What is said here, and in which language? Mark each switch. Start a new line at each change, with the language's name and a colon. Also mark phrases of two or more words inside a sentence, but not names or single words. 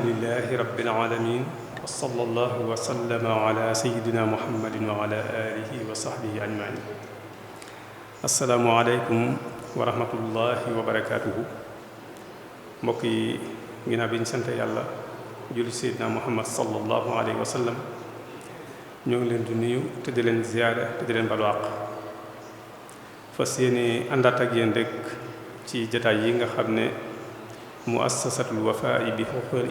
Arabic: لله رب العالمين وصلى الله وسلم على سيدنا محمد وعلى آله وصحبه أجمعين السلام عليكم ورحمة الله وبركاته
Wolof: mbokk yi ginnaaw bi ñu sant yàlla julli Seydina Muhammad
Arabic: صلى الله عليه و
Wolof: sallam ñoo ngi leen di nuyu te di leen ziyaara te di leen balu àq fas yéene àndaat ak yéen rek ci jataay yi nga xam ne muassasatul Wafa bi huquqil